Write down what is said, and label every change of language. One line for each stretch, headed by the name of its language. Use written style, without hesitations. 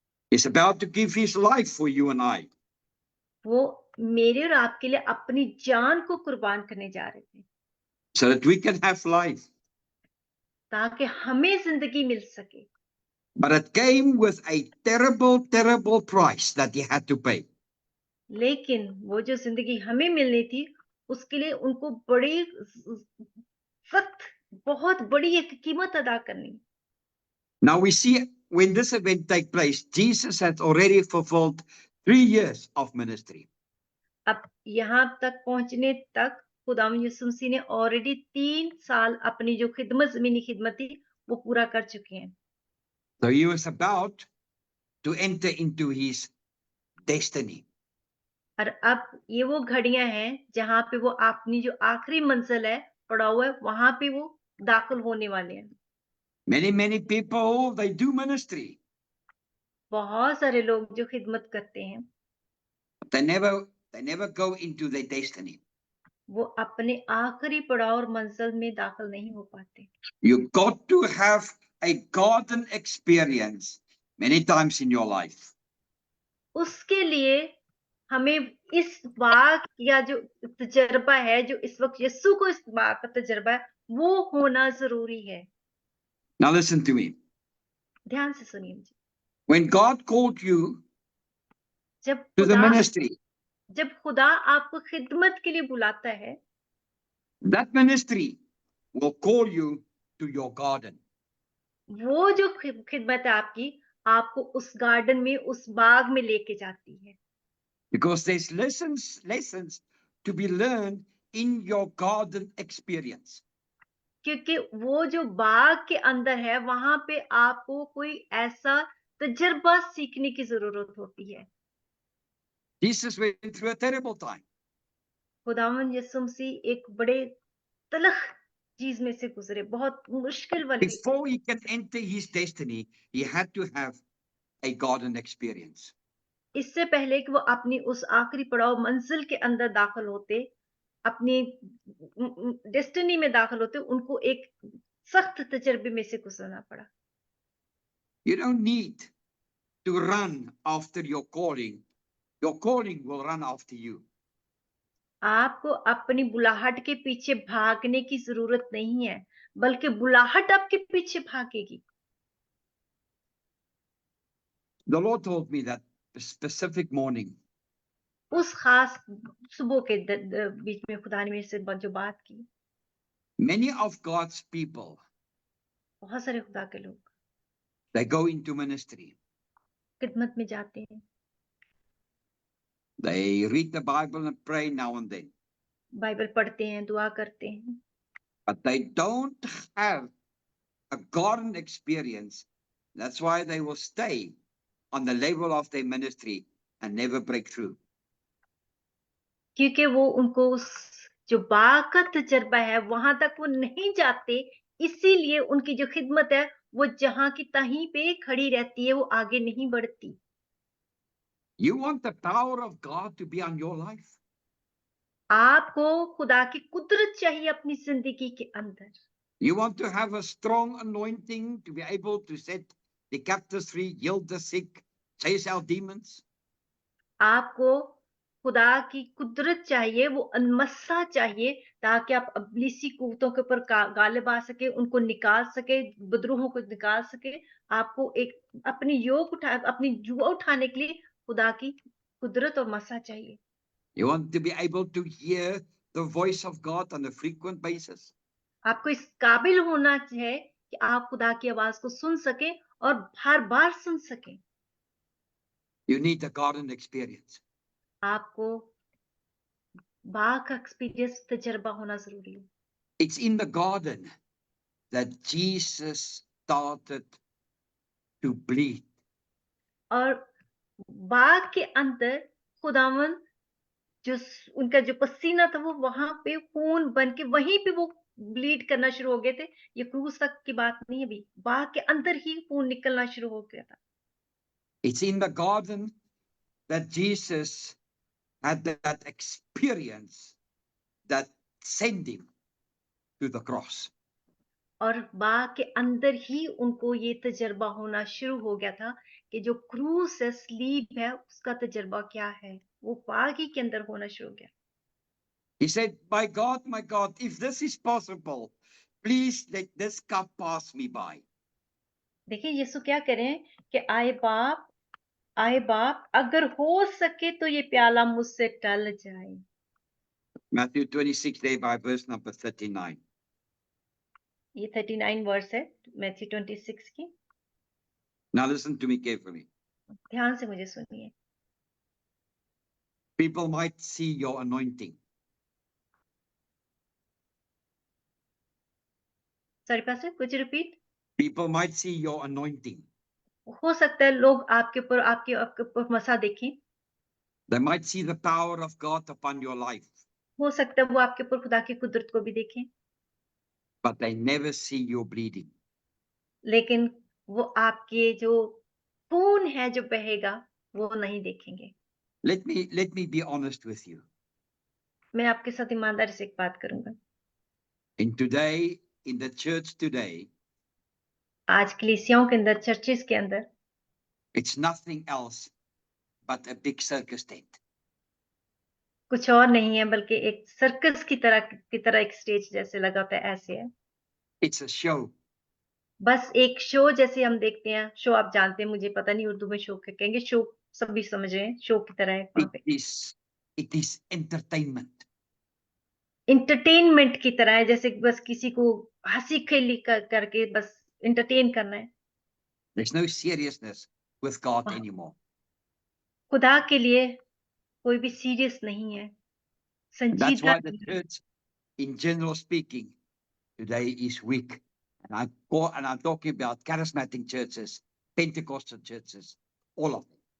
English: He's about to give his life for you and I.
Hindi: वो मेरे और आपके लिए अपनी जान को कुर्बान करने जा रहे थे
English: So that we can have life.
Hindi: ताकि हमें जिंदगी मिल सके।
English: But it came with a terrible, terrible price that he had to pay.
Hindi: लेकिन वो जो जिंदगी हमें मिलनी थी उसके लिए उनको बड़ी सख्त, बहुत बड़ी एक कीमत अदा करनी।
English: Now we see when this event take place, Jesus had already fulfilled 3 years of ministry.
Hindi: अब यहाँ तक पहुंचने तक खुदावंद यीशु मसीह ने ऑलरेडी 3 साल अपनी जो खिदमत, ज़मीनी खिदमत थी, वो पूरा कर चुके हैं।
English: So he was about to enter into his destiny.
Hindi: और अब ये वो घड़ियां हैं जहां पे वो अपनी जो आखिरी मंजिल है पड़ा हुआ है, वहां पे वो दाखिल होने वाले हैं।
English: Many people, they do ministry.
Hindi: बहुत सारे लोग जो खिदमत करते हैं,
English: But they never go into their destiny.
Hindi: वो अपने आखिरी पड़ाव और मंजिल में दाखिल नहीं हो पाते।
English: You got to have a garden experience many times in your life.
Hindi: उसके लिए हमें इस बाग या जो तजर्बा है, जो इस वक्त यीशु को इस बाग का तजर्बा है, वो होना जरूरी है।
English: Now listen to me.
Hindi: ध्यान से सुनिए मुझे।
English: When God called you
Hindi: जब
English: to the
Hindi: खुदा
English: ministry,
Hindi: जब खुदा आपको खिदमत के लिए बुलाता है,
English: that ministry will call you to your garden.
Hindi: वो जो खिदमत है आपकी, आपको उस गार्डन में, उस बाग में लेके जाती है।
English: Because there's lessons to be learned in your garden experience.
Hindi: क्योंकि वो जो बाग के अंदर है, वहां पे आपको कोई ऐसा तजर्बा सीखने की जरूरत होती है।
English: Jesus went through a terrible time.
Hindi: खुदावंद यीशु मसीह एक बड़े तलख चीज में से गुजरे, बहुत मुश्किल वाली।
English: Before he can enter his destiny, he had to have a garden experience.
Hindi: इससे पहले कि वो अपनी उस आखिरी पड़ाव मंजिल के अंदर दाखिल होते, अपनी डेस्टिनी में दाखिल होते, उनको एक सख्त तजर्बे में से गुजरना पड़ा।
English: You don't need to run after your calling. Your calling will run after you.
Hindi: आपको अपनी बुलाहट के पीछे भागने की जरूरत नहीं है, बल्कि बुलाहट आपके पीछे भागेगी।
English: The Lord told me that specific morning.
Hindi: उस खास सुबह के बीच में खुदा ने मेरे से जो बात की,
English: Many of God's people,
Hindi: बहुत सारे खुदा के लोग
English: they go into ministry.
Hindi: खिदमत में जाते हैं,
English: They read the Bible and pray now and then.
Hindi: Bible पढ़ते हैं, दुआ करते हैं,
English: But they don't have a garden experience. That's why they will stay on the level of their ministry and never break through.
Hindi: क्योंकि वो उनको उस जो बाग का तजर्बा है वहां तक वो नहीं जाते, इसीलिए उनकी जो खिदमत है वो जहां की तहीं पे खड़ी रहती है, वो आगे नहीं बढ़ती।
English: You want the power of God to be on your life?
Hindi: आपको खुदा की कुदरत चाहिए अपनी जिंदगी के अंदर।
English: You want to have a strong anointing to be able to set the captives free, heal the sick, chase out demons?
Hindi: आपको खुदा की कुदरत चाहिए, वो अनमस्सा चाहिए, ताकि आप अब्लीसी कुव्वतों के ऊपर गालिब आ सके, उनको निकाल सके, बदरूहों को निकाल सके। आपको एक अपनी जुआ उठाने के लिए खुदा की कुदरत और मस्सा चाहिए।
English: You want to be able to hear the voice of God on a frequent basis?
Hindi: आपको इस काबिल होना है कि आप खुदा की आवाज को सुन सके और हर बार सुन सके।
English: You need a garden experience.
Hindi: आपको बाग का एक्सपीरियंस, तजर्बा होना जरूरी है।
English: It's in the garden that Jesus started to bleed.
Hindi: और बाग के अंदर खुदावन जो उनका जो पसीना था वो वहां पे खून बन के वहीं पे वो ब्लीड करना शुरू हो गए थे। ये क्रूस तक की बात नहीं है, अभी बाग के अंदर ही खून निकलना शुरू हो गया था।
English: It's in the garden that Jesus had that experience that sent him to the cross.
Hindi: और बाग के अंदर ही उनको ये तजर्बा होना शुरू हो गया था कि जो क्रूस है, स्लीब है, उसका तजर्बा क्या है, वो बाग ही के अंदर होना शुरू हो गया।
English: He said, my God, if this is possible, please let this cup pass me by.
Hindi: देखिए यीशु क्या करें कि आए बाप, अगर हो सके तो ये प्याला मुझसे टल जाए।
English: Matthew 26, there by verse number 39.
Hindi: ये 39 वर्स है मैथ्यू 26 की।
English: Now listen to me carefully.
Hindi: ध्यान से मुझे सुनिए।
English: People might see your anointing.
Hindi: Sorry pastor, कुछ repeat.
English: People might see your anointing.
Hindi: हो सकता है लोग आपके ऊपर मसा देखें,
English: They might see the power of God upon your life,
Hindi: हो सकता है वो आपके ऊपर खुदा की कुदरत को भी देखें,
English: but they never see you bleeding.
Hindi: लेकिन वो आपके जो खून है जो बहेगा वो नहीं देखेंगे।
English: Let me be honest with you.
Hindi: मैं आपके साथ ईमानदारी से एक बात करूंगा।
English: In the church today,
Hindi: आज कलीसियाओं के अंदर, चर्चेस के अंदर
English: it's nothing else but a big circus tent.
Hindi: कुछ और नहीं है बल्कि एक सर्कस की तरह एक स्टेज जैसे लगा होता है, ऐसे है।
English: It's a show.
Hindi: बस एक शो जैसे हम देखते हैं, शो आप जानते हैं, मुझे पता नहीं उर्दू में शो क्या कहेंगे, शो सभी समझ रहे हैं, शो की तरह है वहाँ पे।
English: It is entertainment.
Hindi: एंटरटेनमेंट की तरह है, जैसे बस किसी को हंसी खेली करके बस एंटरटेन करना है।
English: There's no seriousness with God
Hindi: वहाँ
English: anymore.
Hindi: खुदा के लिए कोई भी सीरियस नहीं है,
English: And that's
Hindi: संजीदा
English: why the
Hindi: नहीं है।
English: church, in general speaking, today is weak. And I'm talking about charismatic churches, Pentecostal churches, all of them.